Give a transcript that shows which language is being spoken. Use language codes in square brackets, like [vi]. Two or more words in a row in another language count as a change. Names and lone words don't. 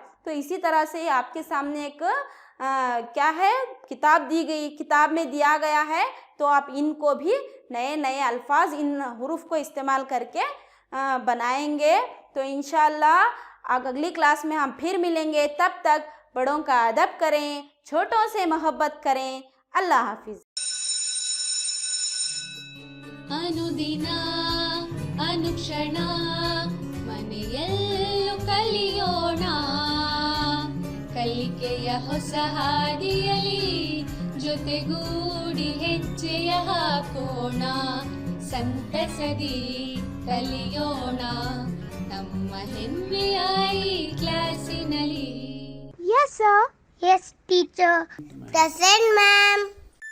[ur] تو اسی طرح سے آپ کے سامنے ایک کیا ہے، کتاب دی گئی، کتاب میں دیا گیا ہے، تو آپ ان کو بھی نئے نئے الفاظ ان حروف کو استعمال کر کے بنائیں گے. تو ان شاء اللہ اگلی کلاس میں ہم پھر ملیں گے، تب تک بڑوں کا ادب کریں، چھوٹوں سے محبت کریں. اللہ حافظ. [kn] ಅನುದಿನ ಅನುಕ್ಷಣ ಮನೆಯಲ್ಲೂ ಕಲಿಯೋಣ. ಕಲಿಕೆಯ ಹೊಸ ಹಾದಿಯಲಿ ಜೊತೆಗೂಡಿ ಹೆಜ್ಜೆಯ ಹಾಕೋಣ ಸಂತಸದಿ ಕಲಿಯೋಣ ನಮ್ಮ ಹೆಮ್ಮೆಯ ಈ ಕ್ಲಾಸಿನಲ್ಲಿ. [en] Yes, sir. Yes, teacher. Present, ma'am.